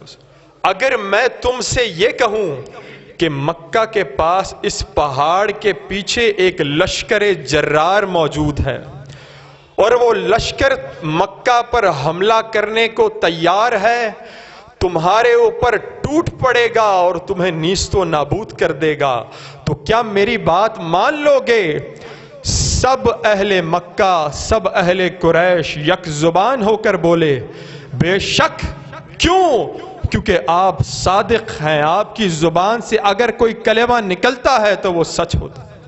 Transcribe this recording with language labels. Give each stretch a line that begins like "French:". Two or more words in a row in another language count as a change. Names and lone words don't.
Urdu: وسلم، اگر میں تم سے یہ کہوں کہ مکہ کے پاس اس پہاڑ کے پیچھے ایک لشکر جرار موجود ہے اور وہ لشکر مکہ پر حملہ کرنے کو تیار ہے، تمہارے اوپر ٹوٹ پڑے گا اور تمہیں نیست و نابود کر دے گا، تو کیا میری بات مان لو گے؟ سب اہل مکہ، سب اہل قریش یک زبان ہو کر بولے بے شک کیوں؟ کیونکہ آپ صادق ہیں، آپ کی زبان سے اگر کوئی کلمہ نکلتا ہے تو وہ سچ ہوتا ہے۔